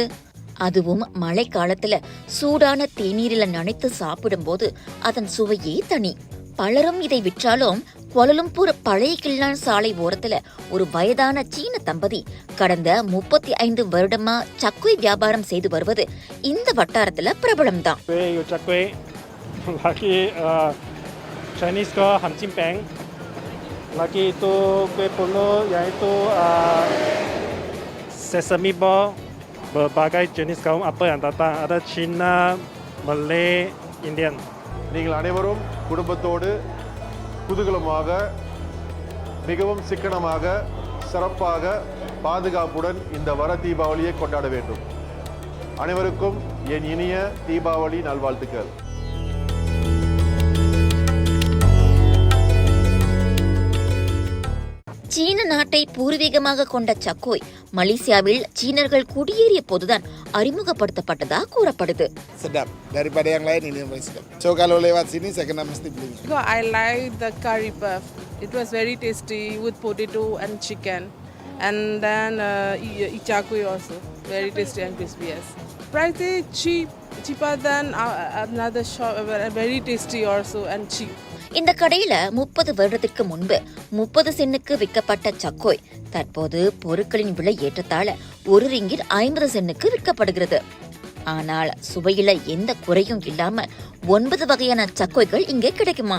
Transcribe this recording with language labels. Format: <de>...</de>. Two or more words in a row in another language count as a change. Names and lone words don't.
<ta>அதுவும் மழை காலத்துல சூடான தேநீரில நனைத்து சாப்பிடும் போது அதன் சுவையே தனி. பலரும் இதை விற்றாலும் கோலாலம்பூர் பழைய கில்லான் சாலை ஓரத்துல ஒரு வயதான சீன தம்பதி கடந்த 35 வருடமா சக்குய் வியாபாரம் செய்து வருவது இந்த வட்டாரத்துல பிரபலம்தான்.</ta> <ms>Lagi itu kue pulo, yaitu</ms> <en>sesame ball,</en> <ms>berbagai jenis kaum apa yang datang. Ada Cina, Malay, Indian.</ms> <ta>நீங்கள் அனைவரும் குடும்பத்தோடு குதூகலமாக மிகவும் சிக்கனமாக சிறப்பாக பாதுகாப்புடன் இந்த வர தீபாவளியை கொண்டாட வேண்டும். அனைவருக்கும் என் இனிய தீபாவளி நல்வாழ்த்துக்கள். சீன நாட்டை பூர்வீகமாக கொண்ட சக்கோய் மலேசியாவில் சீனர்கள் குடியேறிய போதுதான் அறிமுகப்படுத்தப்பட்டதா கூறப்படுது.</ta> <ms>Sedap daripada yang lain ini lebih sedap. So kalau lewat sini saya kena mesti beli.</ms> <en>I like the curry puff. It was very tasty with potato and chicken, and then ichakui also very tasty and crispy. Yes, price is cheaper than another shop. Very tasty also and cheap.</en> <ta>இந்த கடையில 30 வருடத்திற்கு முன்பு 30 சென்னுக்கு விற்கப்பட்ட சக்கோய் தற்போது பொருட்களின் விலை ஏற்றத்தால 1 ரிங்கிட் 50 சென்னுக்கு விற்கப்படுகிறது. ஆனால் சுவையில எந்த குறையும் இல்லாம 9 வகையான சக்கோய்கள் இங்கே கிடைக்குமா.</ta>